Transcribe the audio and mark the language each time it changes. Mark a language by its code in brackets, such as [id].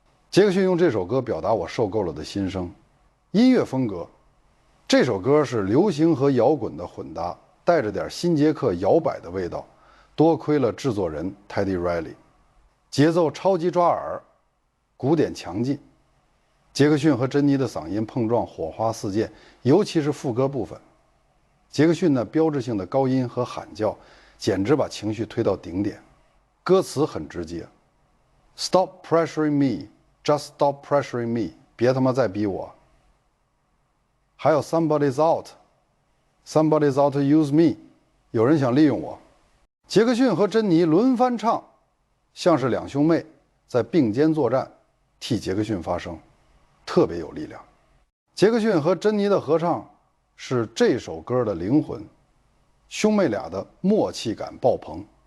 [zh] 杰克逊用这首歌表达我受够了的心声。音乐风格，这首歌是流行和摇滚的混搭，带着点新杰克摇摆的味道，多亏了制作人 Teddy Riley。节奏超级抓耳，鼓点强劲，杰克逊和珍妮的嗓音碰撞，火花四溅，尤其是副歌部分，杰克逊那标志性的高音和喊叫，简直把情绪推到顶点。歌词很直接 ， [en] Stop pressuring me, just stop pressuring me， [zh] 别他妈再逼我。还有 [en] Somebody's out, Somebody's out to use me， [zh] 有人想利用我。杰克逊和珍妮轮番唱，像是两兄妹在并肩作战，替杰克逊发声。特别有力量。杰克逊和珍妮的合唱是这首歌的灵魂，兄妹俩的默契感爆棚。